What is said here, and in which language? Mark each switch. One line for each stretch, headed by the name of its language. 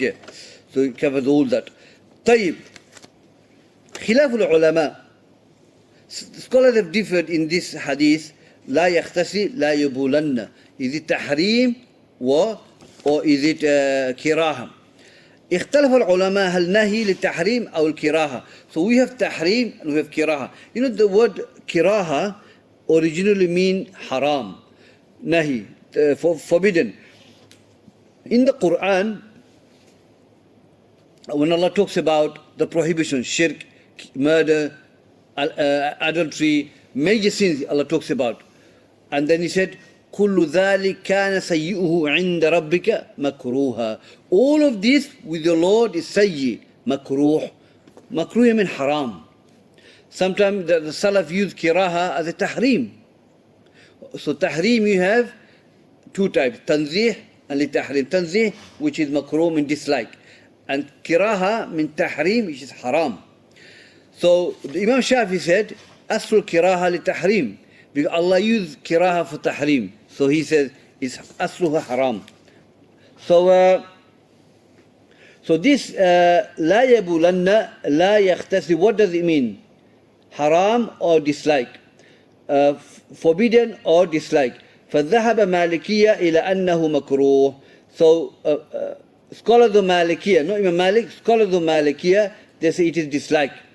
English: Yeah. So it covers all that.
Arabic: طيب. خلاف العلماء.
English: Scholars have differed in this hadith.
Arabic: لا يغتسل لا يبولن.
English: Is it tahrim or is it كراهة?
Arabic: اختلف العلماء هل نهي للتحريم أو الكراهة.
English: So we have tahrim and we have kiraha. The word kiraha originally mean haram, nahi, forbidden. In the Quran, when Allah talks about the prohibition, shirk, murder, adultery, major sins Allah talks about. And then He said,
Arabic: كُلُّ ذَلِكَ كَانَ سَيِّئُهُ عِنْدَ رَبِّكَ مَكْرُوهًا.
English: All of this with your Lord is sayyi, makruh. Makruh means haram. Sometimes the Salaf use kiraha as a tahrim. So tahrim you have two types, tanzih and li tahrim. Tanzih, which is makruh, means dislike. And kiraha means tahrim, which is haram. So the Imam Shafi said, aslu kiraha li tahrim. Because Allah used kiraha for tahrim. So he says, it's asluha haram. So this
Arabic: لا يبولن لا يغتسل,
English: what does it mean? Haram or dislike? Forbidden or dislike?
Arabic: فذهب مالكية إلى أنه مكروه.
English: So scholars of Malikiya, not Imam Malik, scholars of Malikiya, they say it is dislike.